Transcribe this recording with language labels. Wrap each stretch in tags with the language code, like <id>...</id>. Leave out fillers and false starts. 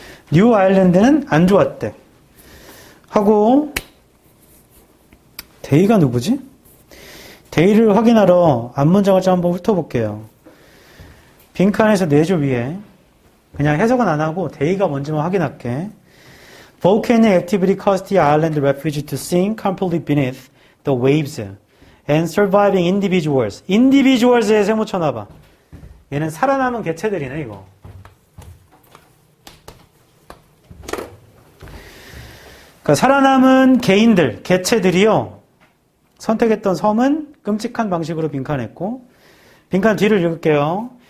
<ko>뉴 아일랜드는 안 좋았대. 하고 데이가 누구지? 데이를 확인하러 앞문장을 좀 한번 훑어볼게요. 빈칸에서 4줄 위에 그냥 해석은 안 하고 데이가 뭔지만 확인할게.</ko> <en>Volcanic activity caused the island refuge to sink completely beneath the waves and surviving individuals.</en> <ko>individuals에 세모 쳐놔봐. 얘는 살아남은 개체들이네 이거. 그러니까 살아남은 개인들, 개체들이요. 선택했던 섬은 끔찍한 방식으로 빈칸했고 빈칸 뒤를 읽을게요.</ko>